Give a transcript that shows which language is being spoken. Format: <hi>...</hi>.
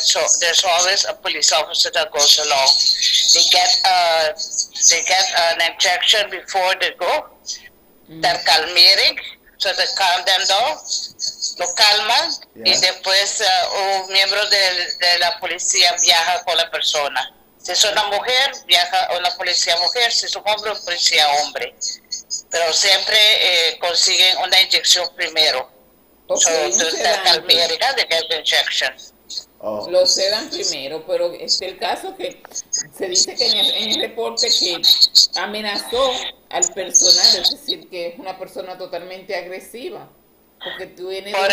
<en>So there's always a police officer that goes along. They get an injection before they go. They're calming, so they calm them down.</en> <es>lo calman y después un miembro de la policía viaja con la persona. Si es una mujer, viaja una policía mujer, si es un hombre, un policía hombre. Pero siempre consiguen una inyección primero.</es> <en>Okay, So, to America, they get the injection.</en> <es>Lo sedan primero, pero el caso que se dice que en el reporte que amenazó al personal, es decir, que es una persona totalmente agresiva, porque tiene</es>